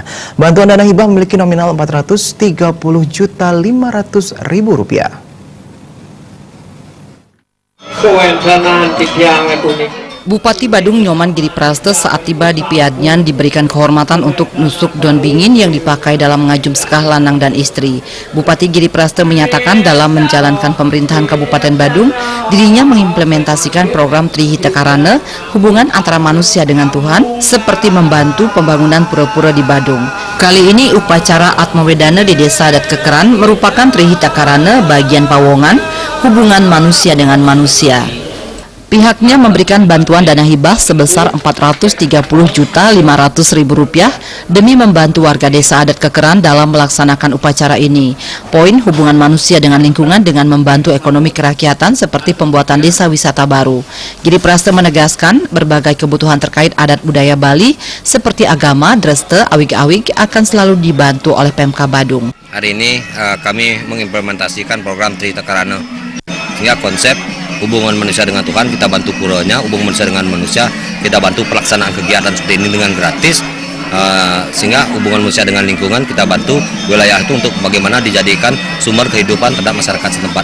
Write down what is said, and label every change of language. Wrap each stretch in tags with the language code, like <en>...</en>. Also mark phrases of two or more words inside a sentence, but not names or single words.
<id>Bantuan dana hibah memiliki nominal Rp430.500.000. Bupati Badung Nyoman Giri Prasta saat tiba di Peyadnyan diberikan kehormatan untuk nusuk daun bingin yang dipakai dalam mengajum sekah lanang dan istri. Bupati Giri Prasta menyatakan dalam menjalankan pemerintahan Kabupaten Badung, dirinya mengimplementasikan program Trihita Karana, hubungan antara manusia dengan Tuhan, seperti membantu pembangunan pura-pura di Badung. Kali ini upacara Atmawedana di Desa Adat Kekeran merupakan Trihita Karana bagian pawongan, hubungan manusia dengan manusia. Pihaknya memberikan bantuan dana hibah sebesar Rp430.500.000 demi membantu warga Desa Adat Kekeran dalam melaksanakan upacara ini. Poin hubungan manusia dengan lingkungan dengan membantu ekonomi kerakyatan seperti pembuatan desa wisata baru. Giri Prasta menegaskan berbagai kebutuhan terkait adat budaya Bali seperti agama, dreste, awig-awig akan selalu dibantu oleh Pemka Badung. Hari ini kami mengimplementasikan program Trihita Karana, sehingga konsep hubungan manusia dengan Tuhan kita bantu puranya, hubungan manusia dengan manusia kita bantu pelaksanaan kegiatan seperti ini dengan gratis, sehingga hubungan manusia dengan lingkungan kita bantu wilayah itu untuk bagaimana dijadikan sumber kehidupan terhadap masyarakat setempat.</id>